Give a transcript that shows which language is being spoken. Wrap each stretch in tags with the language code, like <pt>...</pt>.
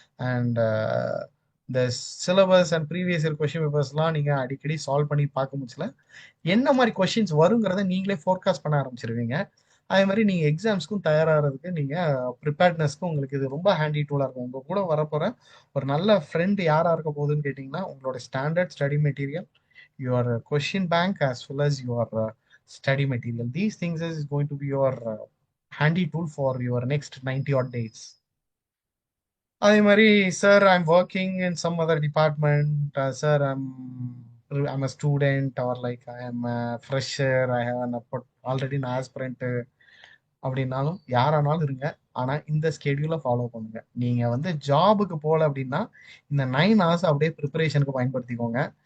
<ta>And இந்த syllabus and previous year question பேப்பர்ஸ்லாம் நீங்க அடிக்கடி சால்வ் பண்ணி பார்க்க முடியல, என்ன மாதிரி கொஸ்டின்ஸ் வருங்கிறத நீங்களே ஃபோர்காஸ்ட் பண்ண ஆரம்பிச்சிருவீங்க. அதே மாதிரி நீங்க எக்ஸாம்ஸ்க்கும் தயாராகிறதுக்கு நீங்க ப்ரிப்பேர்ட்னஸ்க்கும் உங்களுக்கு இது ரொம்ப ஹேண்டி டூலா இருக்கும். உங்க கூட வரப்போற ஒரு நல்ல ஃப்ரெண்ட் யாரா இருக்க போகுதுன்னு கேட்டீங்கன்னா, உங்களோட standard study material,</ta> <en>Your question bank as well as your study material. These things is going to be your handy tool for your next 90 odd days.</en> <ta>அதே மாதிரி</ta> <en>sir I'm working in some other department, sir I'm a student or like I am fresher, I have already நான் aspirant</en> <ta>அப்படின்னாலும் யாரானாலும் இருங்க. ஆனா இந்த ஸ்கெடியூலை follow பண்ணுங்க. நீங்க வந்து ஜாபுக்கு போல அப்படின்னா இந்த 9 hours அப்படியே ப்ரிப்பரேஷனுக்கு பயன்படுத்திக்கோங்க.</ta>